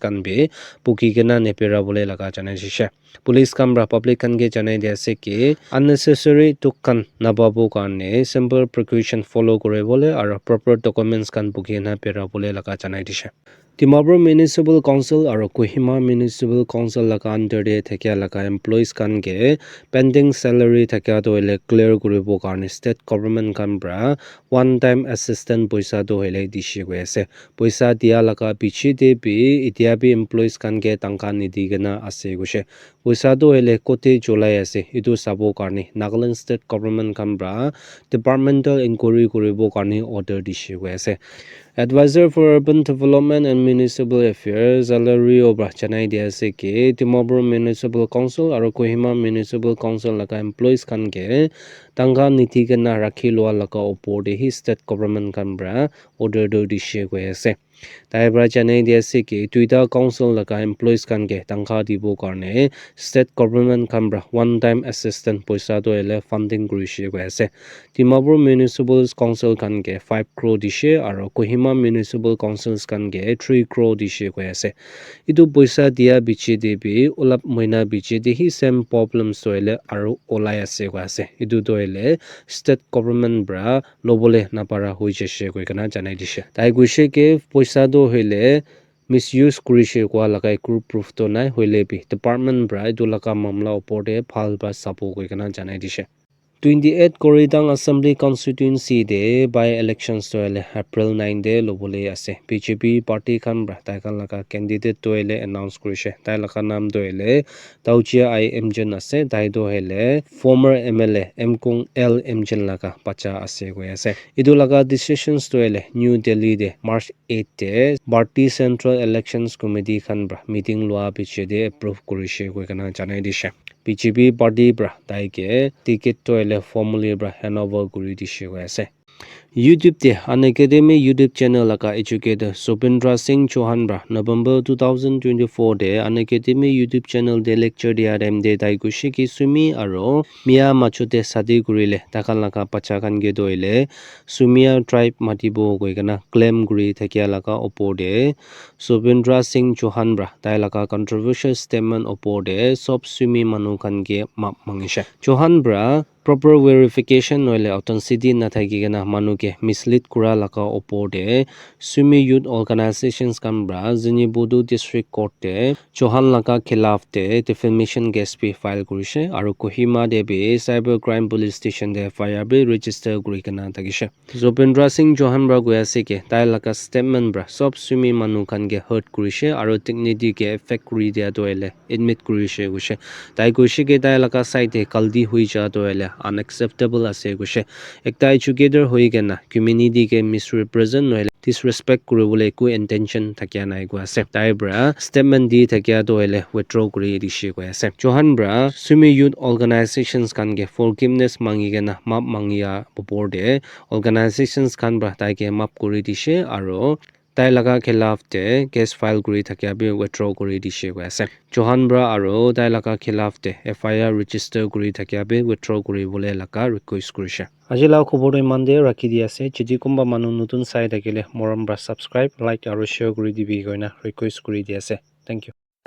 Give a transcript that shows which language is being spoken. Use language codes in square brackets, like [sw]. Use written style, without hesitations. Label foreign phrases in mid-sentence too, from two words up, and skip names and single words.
[nag] kan bi pukigena neperabole laga janai dise police kamra public kan ge janai dia ase ki unnecessary tukkan nababu karne [en] simple precaution follow [nag] kuribole aro [en] proper documents [nag] kan pukina berabole laga janai dise Dimapur Municipal Council aro Kohima Municipal Council laga under de thakya laga employees kan ge [en] pending salary [nag] thakya to ele clear kuribo karne [en] state government [nag] kan bra [en] one time assistant [nag] poisa to hele dishi goi ase poisa dia laga piche de bi itia bi employees kan ge tangka nidi gena ase gose poisa to hele kote julai ase itu sabo karne Nagaland state government kan bra [en] departmental inquiry [nag] kuribo karne order dishi goi ase [en] Advisor for Urban Development and Municipal Affairs [nag] Alari Obra Chanai dia ase ki Dimapur Municipal Council aro Kohima Municipal Council laga employees kan ge tangka niti gena rakhi loa laga opor de hi [en] state government [nag] kan bra order do dishe goi ase tai bra chanai dia ase ki tuita council laga employees kan ge tangka dibo karne [en] state government [nag] kan bra [en] one time assistant [nag] poisa to ele funding kurishe goi ase Dimapur Municipal Council kan ge 5 crore dishe aro Kohima Municipal Councils kan ge 3 crore dishe goi ase itu poisa dia biche de bi ulap moina biche de hi [en] same problems [nag] to ele aro olai ase goi ase itu to ele [en] state government [nag] bra lobole napara hoi jese goi kana janai dise tai guise ke poisa do hoile misuse kurishe kwa laga [en] group proof [nag] to nai hoile bi department bra itu laga mamla opor de phal ba sapo goi kana janai dise 28 Koridang Assembly Constituency de [en] by elections [nag] to ele April 9 de lobole ase BJP party kan bra tai kan laga candidate to ele announce kurise tai laga nam do ele Tauchia I Mjen ase tai do ele [en] former MLA [nag] Mkung L Mjen laga pacha ase goi ase idu laga decisions to ele New Delhi de March 8 de Party Central Elections Committee kan bra meeting lua biche de approve kurise goi kana janai dise BJP party bra tai ke ticket to ele formally bra handover kuri dishe goi ase YouTube de An Academy YouTube channel laga educator Sobindra Singh Chauhan bra November 2024 de An Academy YouTube channel de lecture dia dem de dai gushi ki sumi aro Mia Machote sadi gurile takan laga pacha kan ge doile Sumia tribe matibo goi kana claim guri thakya laga opor de Sobindra Singh Chauhan bra tai laga [en] controversial statement [nag] opor de sob sumi manu kan ge map mangisha Chauhan bra [en] proper verification [nag] noile authenticity na thaki gena manu ke mislead kura laka opor de Sumi Youth Organizations kan bra Zinibudu District Court de Chauhan laka khilaf de [en] defamation case [nag] bi file kurise aro Kohima de bi [en] cyber crime police station [nag] de FIR bi register kuri kana thakise Zobendra Singh Chauhan bra goya se ke tai laka statement bra sob Sumi manu kan ge hurt kurise aro dignity ke affect kuri dia doile admit kurise guse tai goise ke tai laka side de kaldi hui ja doile unacceptable ase guse ekta educator hoi gena community ke misrepresent noile disrespect kuribole ku intention thakya nai go ase tai bra statement di thakya doile withdraw kuri dishi go ase Chauhan bra Sumi Youth Organizations kan ge forgiveness mangi gena map mangia popor de organizations kan bra tai ke map kuri dishe aro tai laga khilaf de [en] case file [nag] kuri thakya bi withdraw kuri dishe go ase Chauhan bra aro tai laga khilaf de [en] FIR register [nag] kuri thakya bi withdraw kuri bole laga request kurise ajila khobor iman de rakhi di ase jidi kumba manu nutun sai thakile moram bra [en] subscribe like [nag] aro share kuri dibi goina request kuri di ase [en] thank you